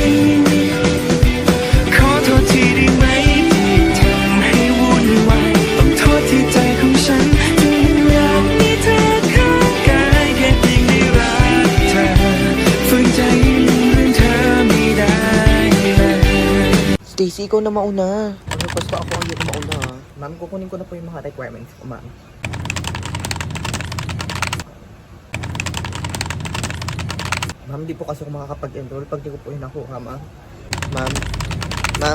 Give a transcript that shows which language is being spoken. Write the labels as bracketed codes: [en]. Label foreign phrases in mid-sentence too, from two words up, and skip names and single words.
[th] ขอโทษทีได้ไหมที่ทำให้วุ่นวายต้องโทษที่ใจของฉันที่อยากมีเธอข้างกายแค่เพียงได้รักเธอฝืนใจให้ลืมเรื่องเธอไม่ได้เลย [tl] Stacy, ikaw na mauna. Ano, basta ako ang yung mauna. Ma'am, kukunin ko na po yung mga requirements ko, ma'am. Ma'am, di po kasi ako makakapag-enroll pag di ko po yung nakuha, ma'am. Ma'am. Ma'am.